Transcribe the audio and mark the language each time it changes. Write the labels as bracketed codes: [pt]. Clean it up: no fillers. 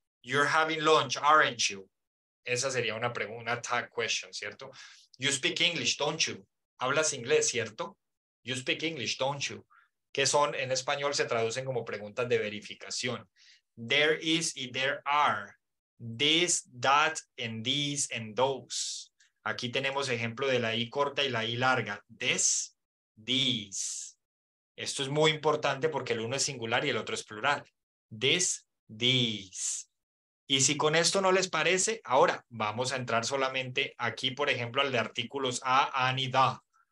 [en] You're having lunch, aren't you? [es] Esa sería una pregunta, una tag question, ¿cierto? [en] You speak English, don't you? [es] Hablas inglés, ¿cierto? [en] You speak English, don't you? [es] Que son, en español se traducen como preguntas de verificación. [en] There is y there are. This, that, and these, and those. [es] Aquí tenemos ejemplo de la I corta y la I larga. This, these. Esto es muy importante porque el uno es singular y el otro es plural. This, these. Y si con esto no les parece, ahora vamos a entrar solamente aquí, por ejemplo, al de artículos a, an y da.